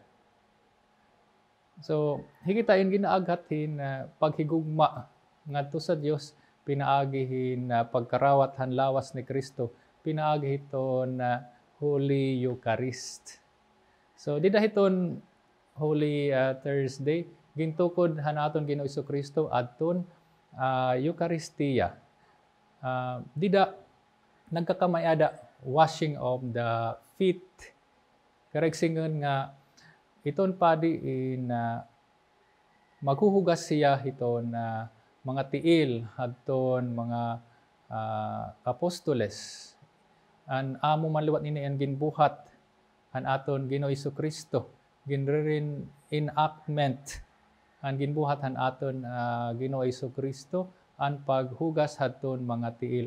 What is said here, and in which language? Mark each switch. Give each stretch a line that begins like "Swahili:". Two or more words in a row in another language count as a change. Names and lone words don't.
Waray: So higitain ginaaghatin paghigugma ngadto sa Dios pinaagihin pagkarawat han lawas ni Kristo pinaagi iton
English: Holy Eucharist.
Waray: So dida iton
English: Holy Thursday
Waray: gintukod hanaton Ginoo Kristo adton Eucharistia. Dida nagkakamayada
English: washing of the feet.
Waray: Karegsingon nga iton padi in maghuhugas siya iton mga tiil adton mga apostoles. An amo manliwat nini ang ginbuhat an aton Ginoo Kristo, ginririn enactment ang ginbuhat han aton Ginoo Kristo, ang paghugas haton mga tiil.